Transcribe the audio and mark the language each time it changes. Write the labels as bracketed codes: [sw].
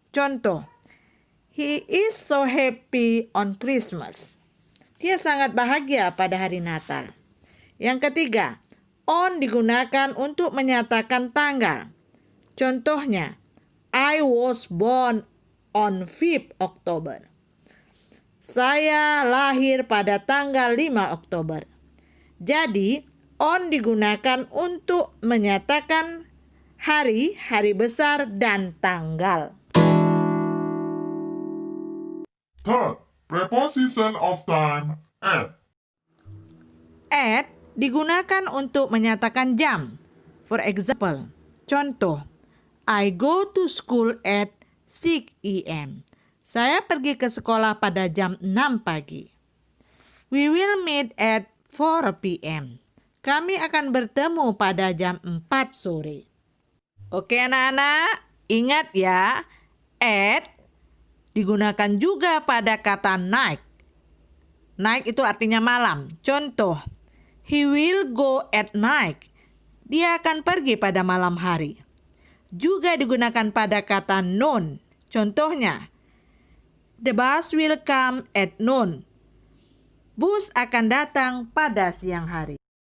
[id] Contoh, [en] he is so happy on Christmas. [id] Dia sangat bahagia pada hari Natal. Yang ketiga, on digunakan untuk menyatakan tanggal. Contohnya, [en] I was born on 5th October. [id] Saya lahir pada tanggal 5 Oktober. Jadi, on digunakan untuk menyatakan hari, hari besar, dan tanggal. [en] Third, preposition of time at. [id] At digunakan untuk menyatakan jam. [en] For example, [id] contoh, [en] I go to school at 6 a.m. [id] Saya pergi ke sekolah pada jam 6 pagi. [en] We will meet at 4 p.m. [id] Kami akan bertemu pada jam 4 sore. Oke anak-anak, ingat ya, at digunakan juga pada kata night. Night itu artinya malam. Contoh, [en] he will go at night. [id] Dia akan pergi pada malam hari. Juga digunakan pada kata noon. Contohnya, [en] the bus will come at noon. [id] Bus akan datang pada siang hari.